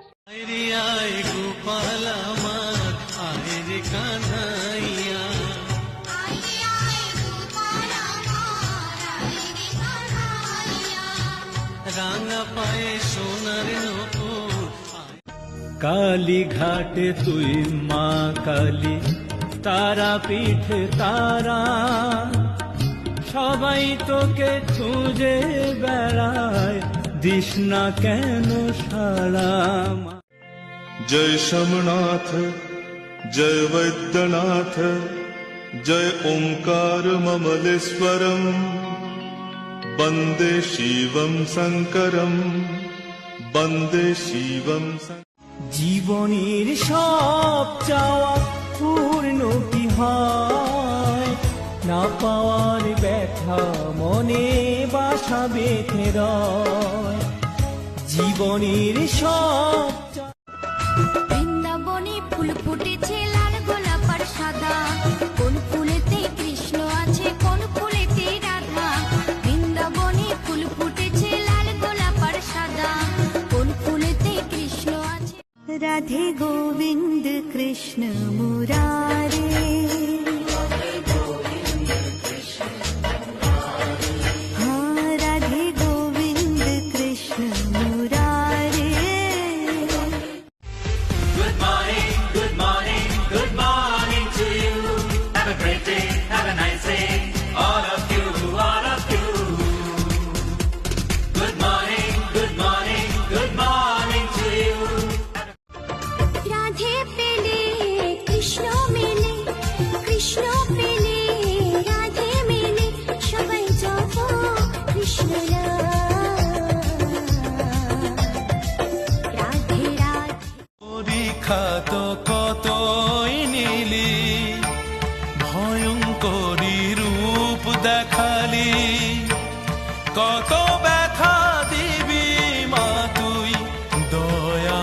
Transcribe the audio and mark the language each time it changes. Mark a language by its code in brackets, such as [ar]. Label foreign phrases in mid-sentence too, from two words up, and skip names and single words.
[bn] আয় আয় গোপাল আমার, আয় রে কানাইয়া, রাঙা পায়ে সোনার নূপুর। কালী ঘাটে তুই মা কালী, তারা পিঠে তারা, সবাই তোকে খুঁজে বেড়ায়, দিস না কেন সারা। [sa] जय शमनाथ जय वैद्यनाथ, जय ओंकार ममलेश्वरम, वन्दे शिवं शङ्करं, वन्दे शिवं शङ्करम्। [bn] জীবনের সব চাওয়া পূর্ণ কি হয়, না পাওয়ার ব্যথা মনে বাসা বেঁধে রয়। জীবনের সব বৃন্দাবনে ফুল ফুটেছে লাল গোলাপ আর সাদা, কোন ফুলেতে কৃষ্ণ আছে কোন ফুলেতে রাধা। বৃন্দাবনে ফুল ফুটেছে লাল গোলাপ আর সাদা, কোন ফুলেতে কৃষ্ণ আছে। [hi] राधे गोविंद कृष्ण मुरारे हाँ राधे गोविंद कृष्ण मुरारे [en] Good morning, good morning, good morning to you. Have a great day, have a nice day, all of you, all of you. Good morning, good morning, good morning to you. [bn] রাধে পেলে কৃষ্ণ মেলে কৃষ্ণ পেলে রাধে মেলে সবাই যাব কৃষ্ণ রাধে রাধে পরীক্ষা তো কতই নিলি, ভয়ঙ্করী রূপ দেখালি, কত ব্যথা দিবি মা তুই দয়াময়।